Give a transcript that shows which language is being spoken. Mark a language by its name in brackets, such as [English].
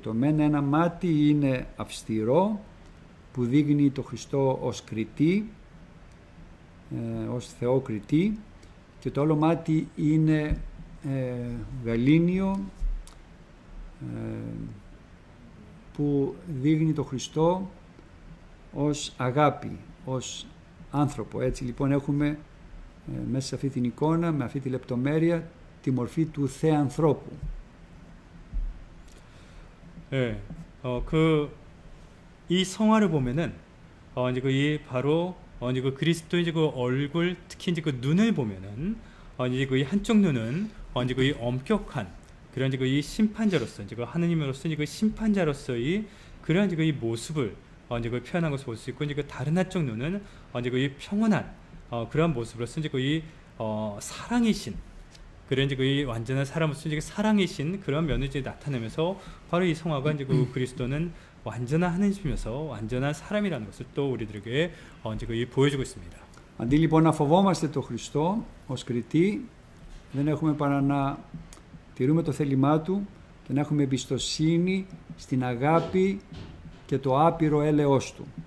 [Greek] Το μεν ένα μάτι είναι αυστηρό που δείχνει το Χριστό ως κριτή, ως Θεό κριτή, και το άλλο μάτι είναι γαλήνιο που δείχνει το Χριστό ως αγάπη, ως άνθρωπο. Έτσι λοιπόν έχουμε μέσα σε αυτή την εικόνα, με αυτή τη λεπτομέρεια, τη μορφή του Θεανθρώπου. [Korean] 네, 이 성화를 보면은 이제 바로 이제 그리스도의 이제 얼굴, 특히 이제 눈을 보면은 이제 이 한쪽 눈은 이제 엄격한 그런 이제 이 심판자로서, 이제 하느님으로서 이제 심판자로서의 그런 이제 이 모습을 이제 표현한 것을 볼 수 있고, 이제 다른 한쪽 눈은 이제 이 평온한 그런 모습으로서 이제 사랑이신 그런 이제 이 완전한 사람으로서 이제 사랑이신 그런 면을 이제 나타내면서 바로 이 성화가 이제 그리스도는 완전한 하나님이면서 완전한 사람이라는 것을 또 우리들에게 이제 보여주고 있습니다. [Greek] Αντί λοιπόν να φοβόμαστε τον Χριστό ως κριτή, δεν έχουμε παρά να τηρούμε το θέλημά Του και να έχουμε εμπιστοσύνη στην αγάπη και το άπειρο έλεος Του.